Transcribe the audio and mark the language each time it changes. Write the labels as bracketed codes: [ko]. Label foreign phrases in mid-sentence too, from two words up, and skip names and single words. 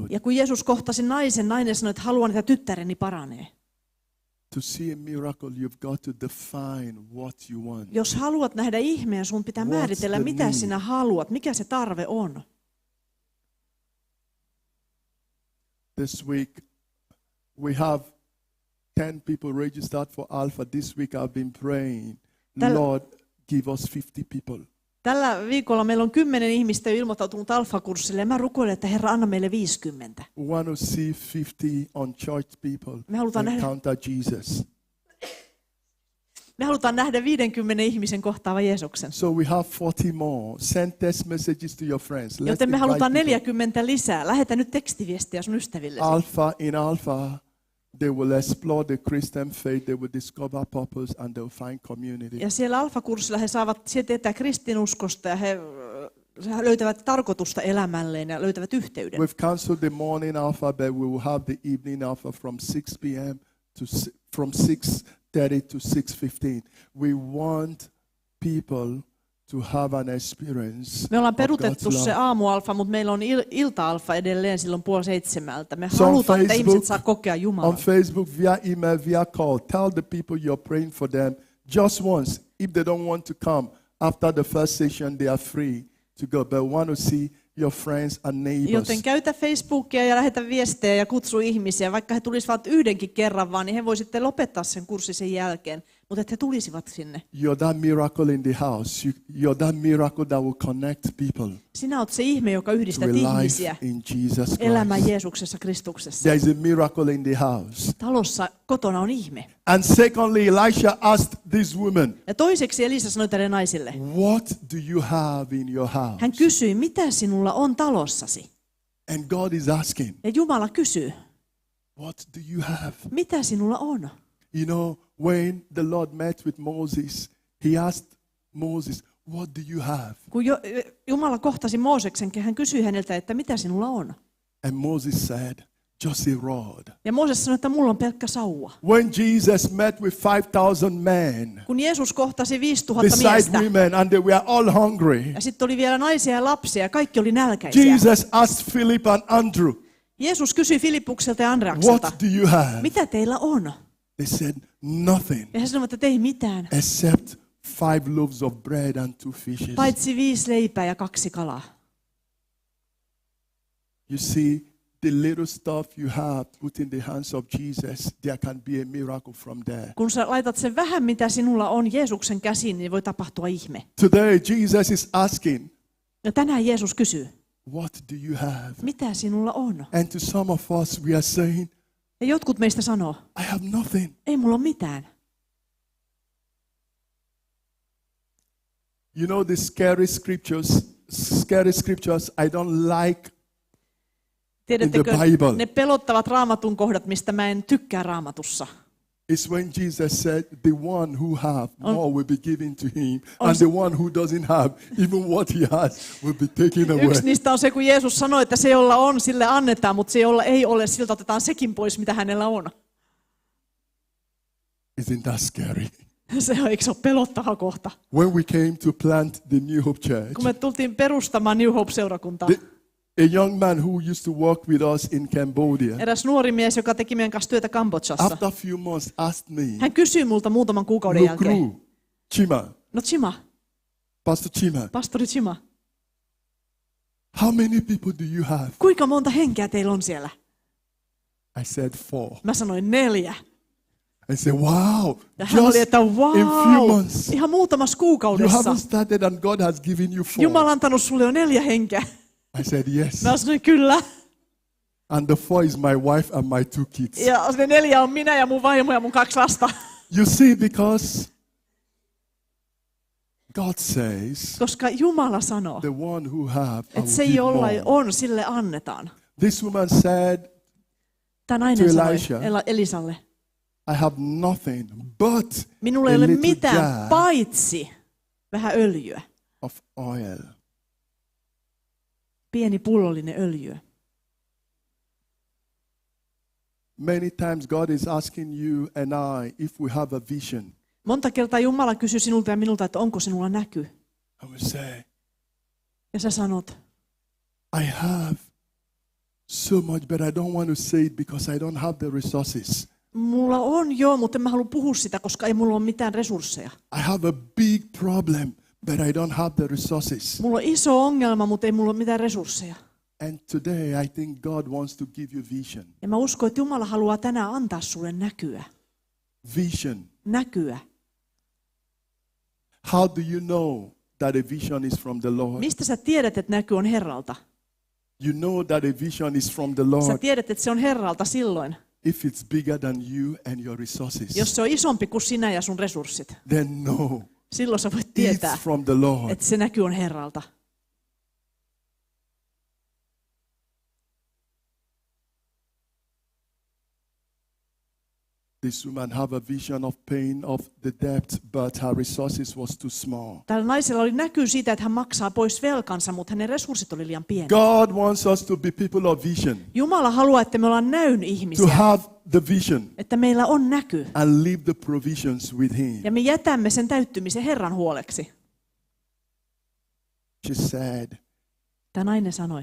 [fi] Ja kun Jeesus kohtasi naisen, nainen sanoi, että haluan, että tyttäreni paranee. [en] To see a miracle, you've got to define what you want. [fi] Jos haluat nähdä ihmeen, sun pitää [en] What's [fi] määritellä, [en] the [fi] mitä [en] need? [fi] sinä haluat, mikä se tarve on. [en] This week, we have 10 people registered for Alpha. This week I've been praying, Lord, give us 50 people. [fi] Tällä viikolla meillä on 10 ihmistä ilmoittautunut Alfa-kurssille ja mä rukoilen, että Herra, anna meille 50. [en] We want to see 50 unchurched people [fi] Me halutaan [en] encounter Jesus. [fi] Me halutaan nähdä 50 ihmisen kohtaava Jeesuksen. [en] So we have 40 more. Send text messages to your friends. Let's [fi] Joten me [en] invite [fi] halutaan [en] people. [fi] 40 lisää. Lähetä nyt tekstiviestiä sun ystävillesi. [en] In Alpha, they will explore the Christian faith, they will discover purpose, and they will find community. [fi] Ja siellä Alfa-kurssilla he saavat tietää kristinuskosta ja he löytävät tarkoitusta elämälleen ja löytävät yhteyden. [en] We've cancelled the morning alpha, but we will have the evening alpha from 6 p.m. from 6:30 to 6:15. We want people to have an experience. [fi] Me ollaan [en] of [fi] peruutettu [en] God's [fi] se [en] love. [fi] aamualfa, mutta meillä on ilta-alfa edelleen silloin 6:30. Me [en] So on [fi] halutaan, että [en] Facebook, [fi] ihmiset saa kokea [en] On [fi] Jumalaa. [en] Facebook, via email, via call, tell the people you're praying for them just once. If they don't want to come after the first session, they are free to go. But want to see your friends and neighbors. [fi] Joten käytä Facebookia ja lähetä viestejä ja kutsu ihmisiä. Vaikka he tulisivat yhdenkin kerran vaan, niin he voi sitten lopettaa sen kurssin sen jälkeen. Mutta että he tulisivat sinne. [en] You're that miracle in the house. You're that miracle that will connect people [fi] Sinä olet se ihme, joka [en] to [fi] yhdistät [en] a life [fi] ihmisiä [en] in Jesus [fi] elämään [en] Christ. [fi] Jeesuksessa Kristuksessa. [en] There is a miracle in the house. [fi] Talossa kotona on ihme. [en] And secondly, Elisha asked this woman, [fi] Ja toiseksi Elisa sanoi tälle naisille. [en] what do you have in your house? [fi] Hän kysyi, mitä sinulla on talossasi? [en] And God is asking, [fi] Ja Jumala kysyy, [en] what do you have? [fi] mitä sinulla on? [en] You know, when the Lord met with Moses, he asked Moses, what do you have? [fi] Kun Jumala kohtasi Mooseksen, hän kysyi häneltä, että mitä sinulla on? [en] And Moses said, just a rod. [fi] Ja Mooses sanoi, että mulla on pelkkä sauva. [en] When Jesus met with 5,000 men, [fi] Kun Jeesus kohtasi 5000 [en] beside [fi] miestä, [en] women, and they were all hungry, [fi] ja sitten oli vielä naisia ja lapsia, ja kaikki oli nälkäisiä. [en] Jesus asked Philip and Andrew, [fi] Jeesus kysyi Filippukselta ja Andreakselta, [en] what do you have? [fi] mitä teillä on? [en] They said, nothing [fi] Ja he sanoivat, että ei mitään, [en] except 5 loaves of bread and 2 fishes. [fi] paitsi 5 leipää ja 2 kalaa. [en] You see, the little stuff you have put in the hands of Jesus, there can be a miracle from there. [fi] Kun sä laitat sen vähän, mitä sinulla on Jeesuksen käsiin, niin voi tapahtua ihme. [en] Today, Jesus is asking, [fi] Ja tänään Jeesus kysyy, [en] what do you have? [fi] mitä sinulla on? [en] And to some of us, we are saying, [fi] Ja jotkut meistä sanoo, [en] I have nothing. [fi] ei mulla ole mitään. [en] You know, the scary scriptures I don't like [fi] Tiedättekö, [en] In the Bible. [fi] ne pelottavat raamatun kohdat, mistä mä en tykkää raamatussa. [en] is when Jesus said, the one who have more will be given to him, [fi] On- [en] and the one who doesn't have, even what he has, will be taken away. [fi] Yksi niistä on se, kun Jeesus sanoi, että se, jolla on, sille annetaan, mutta se, jolla ei ole, siltä otetaan sekin pois, mitä hänellä on. [en] Isn't that scary? [fi] Se on, eikö se ole pelottava kohta? [en] When we came to plant the New Hope Church, [fi] Kun me tultiin perustamaan New Hope-seurakuntaa, [en] a young man who used to work with us in Cambodia, [fi] eräs nuori mies, joka teki meidän kanssa työtä Kambodžassa, [en] after a few months asked me, [fi] hän kysyi multa muutaman kuukauden jälkeen, [en] Nukru, Chima, [fi] no Chima, [en] Pastor Chima, [fi] pastori Chima, [en] how many people do you have? [fi] kuinka monta henkeä teillä on siellä? [en] I said 4. [fi] Mä sanoin 4. [en] I said, wow, [fi] Ja hän [en] just [fi] oli, että [en] in few wow, months. [fi] ihan muutamassa [en] You [fi] kuukaudessa. [en] haven't started and God has given you 4. [fi] Jumala on antanut sulle jo 4 henkeä. [en] I said, yes. [fi] Mä sanoin kyllä. [en] And the 4 is my wife and my 2 kids. [fi] Ja se 4 on minä ja mun vaimo ja mun 2 lasta. [en] You see, because God says, [fi] Koska Jumala sanoo, [en] the one who have, I [fi] että se, [en] will give [fi] jolla [en] more. [fi] on, sille annetaan. [en] This woman said, [fi] Tämä nainen sanoi [en] Elisha, [fi] Elisalle, [en] I have nothing but [fi] minulla ei [en] a [fi] ole [en] little [fi] mitään [en] jar [fi] paitsi vähän öljyä. [en] of oil. [fi] Pieni pullollinen öljyä. [en] Many times God is asking you and I if we have a vision. [fi] Monta kertaa Jumala kysyy sinulta ja minulta, että onko sinulla näky. [en] I will say, [fi] Ja sä sanot, [en] I have so much, but I don't want to say it because I don't have the resources. [fi] mulla on joo, mutta en mä halua puhua sitä, koska ei mulla ole mitään resursseja. [en] I have a big problem, but I don't have the resources. [fi] Mulla on iso ongelma, mutta ei mulla ole mitään resursseja. [en] And today I think God wants to give you vision. [fi] Ja mä uskon, että Jumala haluaa tänään antaa sulle näkyä. [en] Vision. [fi] Näkyä. [en] How do you know that a vision is from the Lord? [fi] Mistä sä tiedät, että näky on Herralta? [en] You know that a vision is from the [fi] Sä [en] Lord [fi] tiedät, että se on Herralta silloin, [en] if it's bigger than you and your resources. [fi] jos se on isompi kuin sinä ja sun resurssit. [en] Then no, [fi] Silloin sä voit [en] it's [fi] tietää, [en] from the Lord. [fi] että se näky on Herralta. [en] The This woman have a vision of pain of the debt, but her resources was too small. [fi] Tällä naisella oli näky siitä, että hän maksaa pois velkansa, mutta hänen resurssit oli liian pieni. [en] God wants us to be people of vision, [fi] Jumala haluaa, että me ollaan näyn [en] to [fi] ihmisiä, [en] have the vision [fi] että meillä on näky. [en] and leave the provisions with Him. [fi] Ja me jätämme sen täyttymisen Herran huoleksi. [en] She said, [fi] Tämä nainen sanoi,